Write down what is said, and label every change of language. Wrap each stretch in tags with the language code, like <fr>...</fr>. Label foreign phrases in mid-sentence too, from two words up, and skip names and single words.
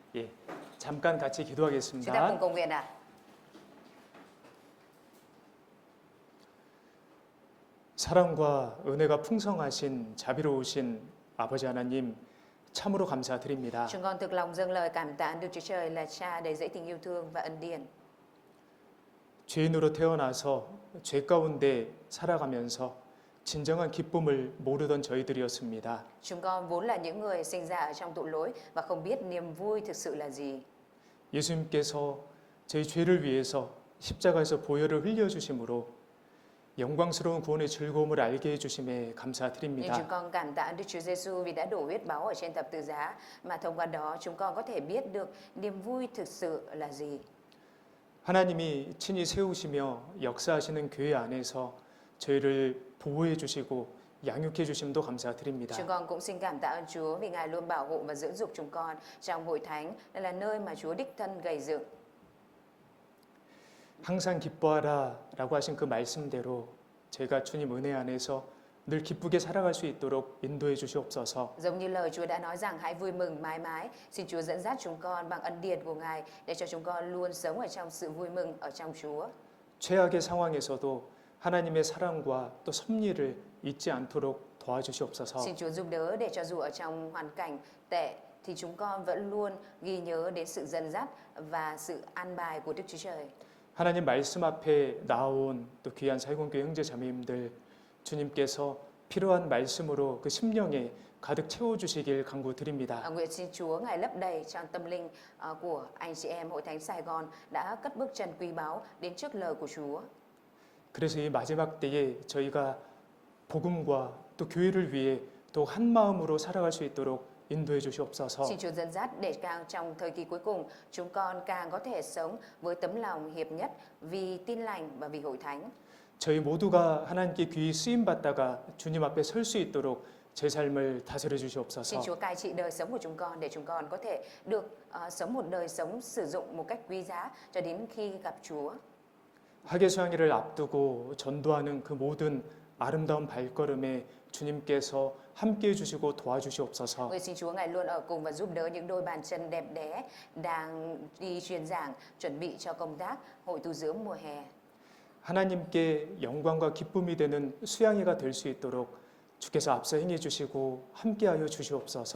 <ko>예, 잠깐 같이</ko> <vi>Chúng ta</vi> <ko>기도하겠습니다.</ko> <vi>cùng cầu nguyện ạ.</vi> <ko>사랑과 은혜가 풍성하신 자비로우신 아버지 하나님 참으로 감사드립니다.</ko> <vi>Chúng con thực lòng dâng lời cảm tạ Đức Chúa Trời là Cha đầy dẫy tình yêu thương và ân điển.</vi> <ko>죄인으로 태어나서 죄 가운데 살아가면서 진정한 기쁨을 모르던 저희들이었습니다.</ko> <vi>Chúng con vốn là những người sinh ra ở trong tội lỗi và không biết niềm vui thực sự là gì.</vi> <ko>예수님께서 저희 죄를 위해서 십자가에서 보혈을 흘려 주심으로 영광스러운 구원의 즐거움을 알게 해 주심에</ko> <vi>Nhưng chúng</vi> <ko>감사드립니다.</ko> <vi>con cảm tạ Đức Chúa Giêsu vì đã đổ huyết báu ở trên thập tự giá mà thông qua đó chúng con có thể biết được niềm vui thực sự là gì.</vi> <ko>하나님이 친히 세우시며 역사하시는 교회 안에서 저희를 보호해 주시고 양육해 주심도 감사드립니다.</ko> <vi>Chúng con cũng xin cảm tạ ơn Chúa vì Ngài luôn bảo hộ và dưỡng dục chúng con trong hội thánh, đây là nơi mà Chúa đích thân gây dựng.</vi> <ko>항상 기뻐하라라고 하신 그 말씀대로 제가 주님 은혜 안에서 늘 기쁘게 살아갈 수 있도록 인도해 주시옵소서.</ko> <vi>Giống như lời Chúa đã nói rằng hãy vui mừng mãi mãi, xin Chúa dẫn dắt chúng con bằng ân điển của Ngài để cho chúng con luôn sống ở trong sự vui mừng ở trong Chúa.</vi> <ko>최악의 상황에서도 하나님의 사랑과 또 섭리를 잊지 않도록 도와주시옵소서.</ko> <vi>Xin Chúa giúp đỡ để cho dù ở trong hoàn cảnh tệ thì chúng con vẫn luôn ghi nhớ đến sự dẫn dắt và sự an bài của Đức Chúa Trời.</vi> <ko>하나님 말씀 앞에 나온 또 귀한 사역원교회 형제 자매님들 주님께서 필요한 말씀으로 그 심령에 가득 채워주시길 간구드립니다.</ko> <vi>Nguyện xin Chúa Ngài lấp đầy trong tâm linh của anh chị em Hội Thánh Sài Gòn đã cất bước chân quý báu đến trước lời của Chúa.</vi> <ko>그래서 이 마지막 때에 저희가 복음과 또 교회를 위해 또 한 마음으로 살아갈 수 있도록 인도해 주시옵소서.</ko> <vi>Xin Chúa dẫn dắt để càng trong thời kỳ cuối cùng chúng con càng có thể sống với tấm lòng hiệp nhất vì tin lành và vì hội thánh.</vi> <ko>저희 모두가 하나님께 귀히 쓰임 받다가 주님 앞에 설 수 있도록 제 삶을 다스려</ko> <vi>Xin</vi> <ko>주시옵소서.</ko> <vi>Chúa cai trị đời sống của chúng con để chúng con có thể được sống một đời sống sử dụng một cách quý giá cho đến khi gặp Chúa.</vi> <ko>학예 수양회를 앞두고 전도하는 그 모든 아름다운 발걸음에 주님께서 함께 해주시고 도와주시옵소서.</ko> <vi>Nguyện xin Chúa Ngài luôn ở cùng và giúp đỡ những đôi bàn chân đẹp đẽ đang đi truyền giảng chuẩn bị cho công tác hội tu dưỡng mùa hè.</vi> <ko>하나님께 영광과 기쁨이 되는 수양회가 될 수 있도록 주께서 앞서 행해 주시고 함께하여 주시옵소서.</ko>